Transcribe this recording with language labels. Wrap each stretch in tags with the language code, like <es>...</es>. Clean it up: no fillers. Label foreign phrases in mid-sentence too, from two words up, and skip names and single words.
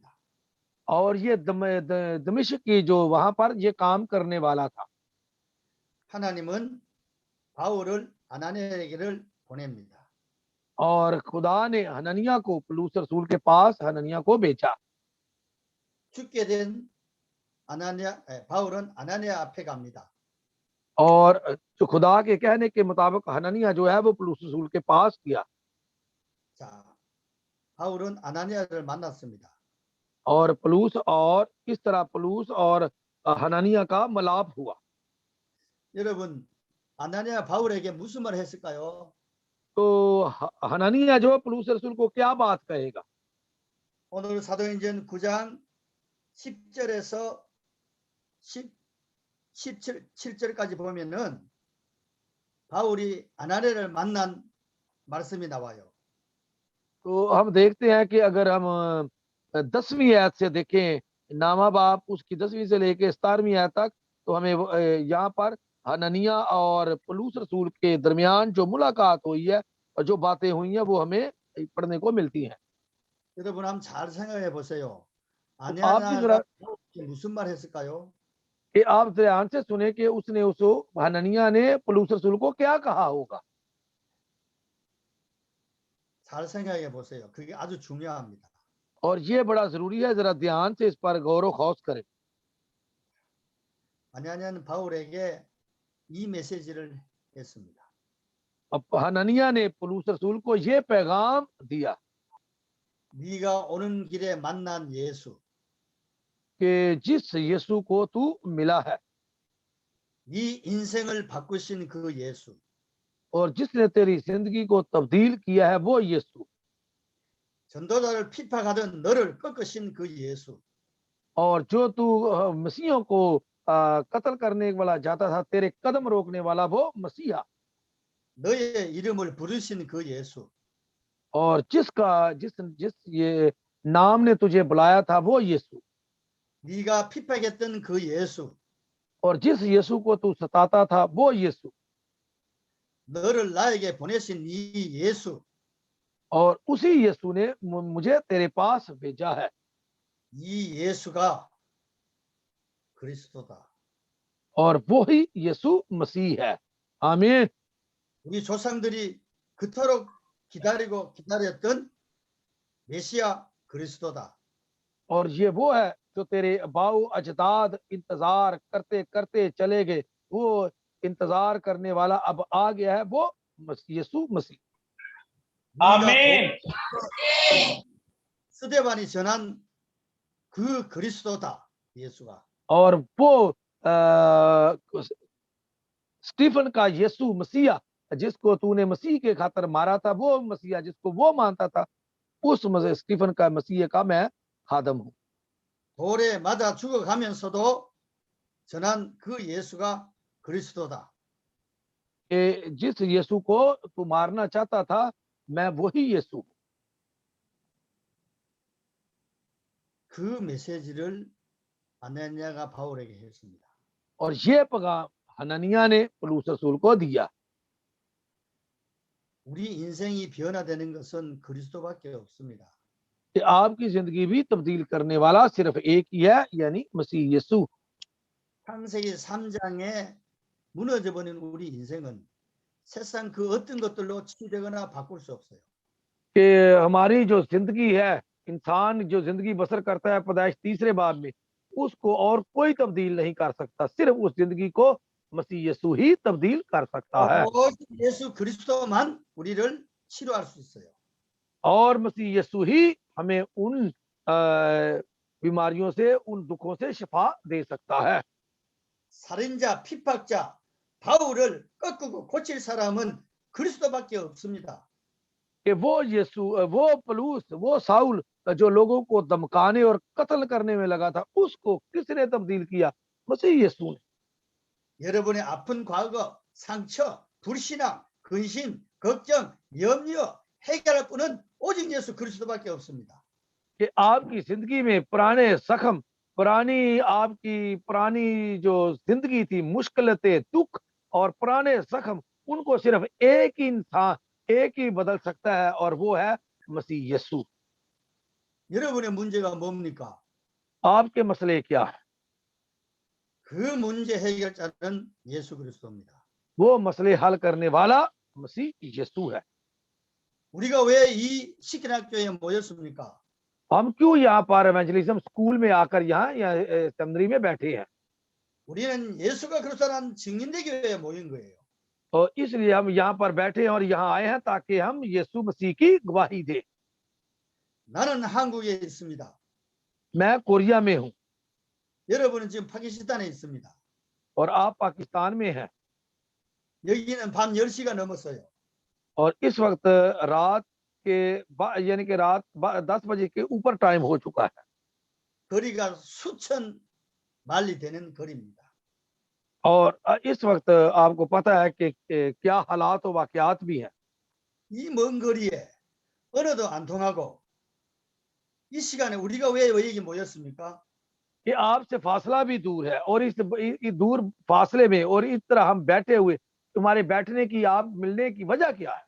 <ur>اور یہ دمشق کی جو وہاں پر یہ کام کرنے والا تھا.</ur> <ko>하나님은 바울을 아나니아에게를 보냅니다.</ko> <ur>اور خدا نے حننیاہ کو پولس رسول کے پاس حننیاہ کو بھیجا.</ur> <ko>죽게 된 바울은 아나니아 앞에 갑니다.</ko> <ur>اور جو خدا کے کہنے کے مطابق حننیاہ جو ہے وہ پولس رسول کے پاس کیا.</ur> <ko>자, 바울은 아나니아를 만났습니다.</ko> <ur>اور پولس اور کس طرح پولس اور حننیاہ کا ملاپ ہوا.</ur> <ko>여러분, 아나니아 바울에게 무슨 말 했을까요?</ko> <ur>تو حننیاہ جو پولس رسول کو کیا بات کہے گا?</ur> <ko>오늘 사도행전 9장 10절에서 17절까지 보면은 바울이 아나니아를 만난 말씀이 나와요.</ko> <ur>تو ہم دیکھتے ہیں کہ اگر ہم 10ویں آیت سے دیکھیں، ناما باپ اس کی 10ویں سے لے کے 17ویں آیت تک، تو ہمیں یہاں پر حننیاہ اور پولس رسول کے درمیان جو ملاقات ہوئی ہے اور جو باتیں ہوئی ہیں وہ ہمیں پڑھنے کو ملتی ہیں.</ur> <ko>여러분 한번 잘 생각해 보세요.</ko> <ur>آپ بھی</ur> <ko>아나니아가 바울에게 무슨 말 했을까요?</ko> <ur>کہ آپ دھیان سے سنے کہ اس نے اس حننیاہ نے پولس رسول کو کیا کہا ہوگا.</ur> <ko>잘 생각해 보세요. 그게 아주 중요합니다.</ko> <ur>اور یہ بڑا ضروری ہے، ذرا دھیان سے اس پر غور خوص کریں.</ur> <ko>아나니아는 바울에게 이 메시지를 했습니다.</ko> <ur>اب حننیاہ نے پولس رسول کو یہ پیغام دیا</ur> <ko>네가 오는 길에 만난 예수,</ko> <ur>کہ جس یسوع کو تو ملا ہے</ur> <ko>네 인생을 바꾸신 그 예수,</ko> <ur>اور جس نے تیری زندگی کو تبدیل کیا ہے وہ یسوع,</ur> <ko>전도자를 핍박하던 너를 꺾으신 그 예수,</ko> <ur>اور جو تو مسیحوں کو قتل کرنے والا جاتا تھا، تیرے قدم روکنے والا وہ مسیحا,</ur> <ko>너의 이름을 부르신 그 예수,</ko> <ur>اور جس یہ نام نے تجھے بلایا تھا وہ یسوع,</ur> <ko>네가 핍박했던 그 예수,</ko> <ur>اور جس یسوع کو تو ستاتا تھا وہ یسوع,</ur> <ko>너를 나에게 보내신 이 예수,</ko> <ur>اور اسی یسوع نے مجھے تیرے پاس بھیجا ہے.</ur> <ko>이 예수가 그리스도다.</ko> <ur>اور وہ ہی یسوع مسیح ہے۔ آمین.</ur> <ko>우리 조상들이 그토록 기다리고 기다렸던 메시아 그리스도다.</ko> <ur>اور یہ وہ ہے جو تیرے باؤ اجداد انتظار کرتے کرتے چلے گئے، وہ انتظار کرنے والا اب آ گیا ہے، وہ یسوع مسیح. आमीन।</ur> <ko>스데반이 전한 그 그리스도다. 예수가.</ko> <ur>اور وہ سٹیفن کا یسوع مسیحا جس کو تو نے مسیح کے خاطر مارا تھا، وہ مسیحا جس کو وہ مانتا تھا، اس سٹیفن کا مسیح کا میں خادم ہوں.</ur> <ko>돌에 맞아 죽어가면서도 전한 그 예수가 그리스도다.</ko> <ur>جس یسوع کو تو مارنا چاہتا تھا، میں وہی یسوع ہوں.</ur> <ko>그 메시지를 아나니아가 바울에게 했습니다.</ko> <ur>اور یہ پیغام حننیاہ نے پولس رسول کو دیا.</ur> <ko>우리 인생이 변화되는 것은 그리스도밖에 없습니다.</ko> <ur>کہ آپ کی زندگی بھی تبدیل کرنے والا صرف ایک ہی ہے، یعنی مسیح یسوع.</ur> <ko>창세기 3장에 무너져 버린 우리 인생은 세상 그 어떤 것들로 치되거나 바꿀 수 없어요.</ko> <ur>کہ ہماری جو زندگی ہے، انسان جو زندگی بسر کرتا ہے پیدائش تیسرے باب میں، اس کو اور کوئی تبدیل نہیں کر سکتا، صرف اس زندگی کو مسیح یسوع ہی تبدیل کر سکتا ہے.</ur> <ko>오직 예수 그리스도만 우리를 치료할 수 있어요.</ko> <ur>اور مسیح یسوع ہی ہمیں ان بیماریوں سے، ان دکھوں سے شفا دے سکتا ہے.</ur> <ko>살인자, 핍박자 바울을 꺾고 고칠 사람은 그리스도밖에 없습니다.</ko> <ur>کہ وہ یسوع، وہ پلوس، وہ ساؤل جو لوگوں کو دھمکانے اور قتل کرنے میں لگا تھا، اس کو کس نے تبدیل کیا? مسیح یسوع نے.</ur> <ko>여러분의 아픈 과거, 상처, 불신앙, 근심, 걱정, 염려 해결할 분은 오직 예수 그리스도밖에 없습니다.</ko> <ur>کہ آپ کی زندگی میں پرانے زخم، پرانی جو زندگی تھی، مشکلیں، دکھ اور پرانے زخم، ان کو صرف ایک ہی انسان، ایک ہی بدل سکتا ہے، اور وہ ہے مسیح یسوع.</ur> <ko>여러분의 문제가 뭡니까?</ko> <ur>آپ کے مسلے کیا ہے?</ur> <ko>그 문제 해결자는 예수 그리스도입니다.</ko> <ur>وہ مسلے حل کرنے والا مسیح یسوع ہے.</ur> <ko>우리가 왜 이 식인학교에 모였습니까?</ko> <ur>ہم کیوں یہاں پر</ur> <en>Evangelism School</en> <ur>میں آ کر یہاں سیمنری میں بیٹھے ہیں?</ur> <ko>우리는 예수가 그리스도라는 증인되기 위해 모인 거예요.</ko> <ur>اور اس لیے ہم یہاں پر بیٹھے ہیں اور یہاں آئے ہیں تاکہ ہم یسوع مسیح کی گواہی دیں.</ur> <ko>나는 한국에 있습니다.</ko> <ur>میں کوریا میں ہوں</ur> <ko>여러분은 지금 파키스탄에 있습니다.</ko> <ur>اور آپ پاکستان میں ہیں,</ur> <ko>여기는 밤 10시가 넘었어요.</ko> <ur>اور اس وقت رات کے یعنی کہ رات 10 بجے کے اوپر ٹائم ہو چکا ہے.</ur> <ko>거리가 수천 마일이 되는 거리입니다.</ko> <ur>اور اس وقت آپ کو پتا ہے کہ کیا حالات اور واقعات بھی ہیں.</ur> <ko>이 먼 거리에 언어도 안 통하고 이 시간에 우리가 왜 여기 모였습니까?</ko> <ur>کہ آپ سے فاصلہ بھی دور ہے، اور اس دور فاصلے میں اور اس طرح ہم بیٹھے ہوئے، تمہارے بیٹھنے کی، آپ ملنے کی وجہ کیا ہے?</ur>